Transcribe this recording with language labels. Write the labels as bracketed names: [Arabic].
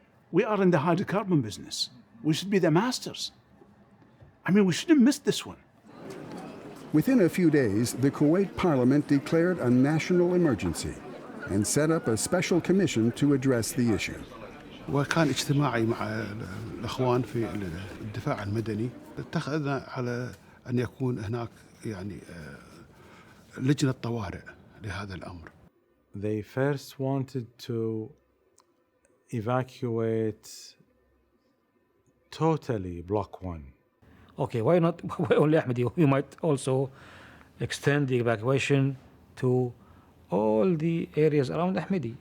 [English] We are in the hydrocarbon business. We should be the masters. I mean, we shouldn't miss this one. Within a few days, the Kuwait Parliament declared a national emergency and set up a special commission to address the issue. [Arabic] وكان اجتماعي مع الأخوان في الدفاع المدني، اتخذنا على أن يكون هناك يعني لجنة طوارئ لهذا الأمر. [English] They first wanted to evacuate totally Block 1. Okay, why not? Why only Ahmadi? We might also extend the evacuation to all the areas around Ahmadi.